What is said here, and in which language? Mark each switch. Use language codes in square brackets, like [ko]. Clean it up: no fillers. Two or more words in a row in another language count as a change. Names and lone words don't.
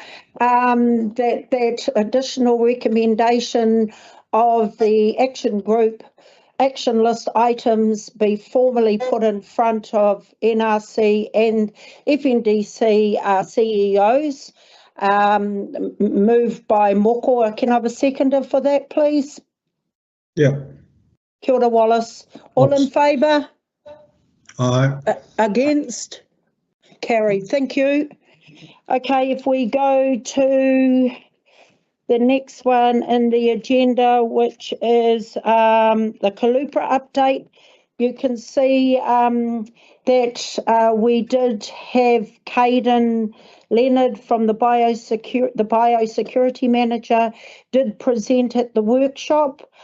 [en] That additional recommendation of the action list items be formally put in front of NRC and FNDC CEOs. Moved by Moko. Can I have a seconder for that, please? Yeah. [mi] Kia ora, Wallace. [en] All in favour? Aye. Against? Carry. Thank you. Okay, if we go to the next one in the agenda, which is the Kalupra update, you can see that we did have Caden Leonard from the biosecurity manager did present at the workshop,